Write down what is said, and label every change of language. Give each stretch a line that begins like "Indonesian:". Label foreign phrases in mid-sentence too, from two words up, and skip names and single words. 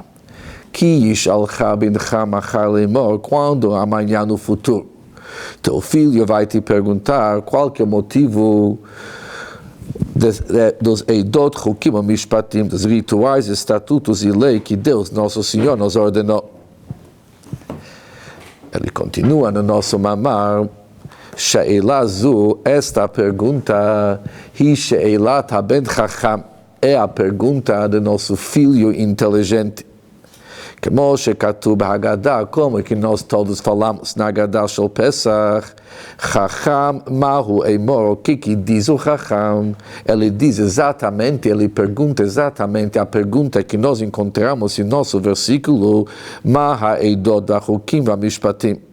Hebrew: כי ישאלך בנך מחר לאמר,
Portuguese: quando amanhã no futuro teu filho vai te perguntar qual que é o motivo dos
Hebrew: עדות, חקים, משפטים,
Portuguese: dos rituais, estatutos e lei que Deus, nosso Senhor, nos ordenou. Ele continua no nosso mamar:
Hebrew: שאלה זו,
Portuguese: esta pergunta,
Hebrew: היא שאלת הבן חכם,
Portuguese: é a pergunta do nosso filho inteligente. Como
Hebrew: שכתוב הגדה,
Portuguese: como que nós todos falamos na
Hebrew: הגדה של פסח, חכם מה הוא אומר,
Portuguese: o que diz o Chacham? Ele diz exatamente, ele pergunta exatamente a pergunta que nós encontramos em nosso versículo,
Hebrew: מה העדות והחקים והמשפטים.